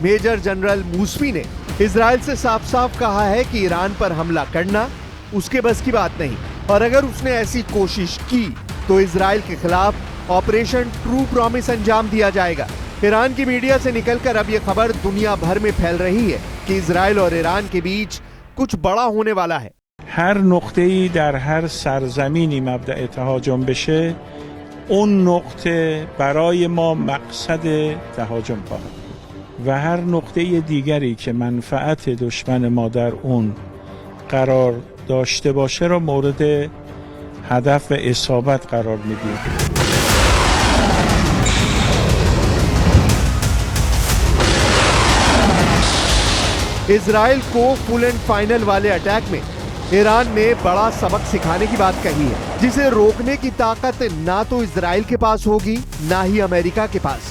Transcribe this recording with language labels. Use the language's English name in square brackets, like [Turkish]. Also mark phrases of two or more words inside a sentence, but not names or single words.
[Hindi] मेजर जनरल मूसवी ने इजराइल से साफ साफ कहा है कि ईरान पर हमला करना उसके बस की बात नहीं, और अगर उसने ऐसी कोशिश की तो इजराइल के खिलाफ ऑपरेशन ट्रू प्रॉमिस अंजाम दिया जाएगा। ईरान की मीडिया से निकलकर अब यह खबर दुनिया भर में फैल रही है कि इजराइल और ईरान के बीच कुछ बड़ा होने वाला है। [Persian] هر نقطه‌ای در هر سرزمینی مبدأ تهاجم بشه، اون نقطه برای ما مقصد تهاجم خواهد بود و هر نقطه دیگری که منفعت دشمن ما در اون قرار داشته باشه را مورد هدف و اصابت قرار میدیم. [Hindi] इजराइल को [English] full and final [Hindi] वाले अटैक में ईरान ने बड़ा सबक सिखाने की बात कही है, जिसे रोकने की ताकत ना तो इजराइल के पास होगी ना ही अमेरिका के पास।